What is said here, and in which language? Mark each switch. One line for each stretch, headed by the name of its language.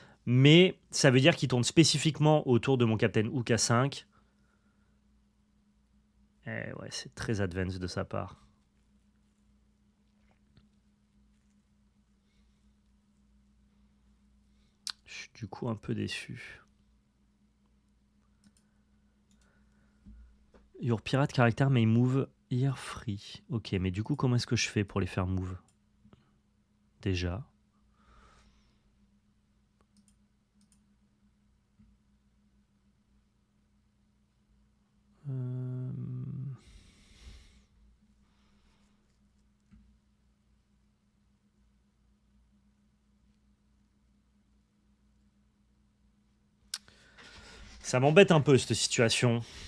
French: Mais ça veut dire qu'il tourne spécifiquement autour de mon Captain Hook à 5. Eh ouais, c'est très advanced de sa part. Je suis du coup un peu déçu.
English: Your pirate character may move here free.
French: Ok, mais du coup, comment est-ce que je fais pour les faire move? Déjà. Euh, Ça m'embête un peu cette situation.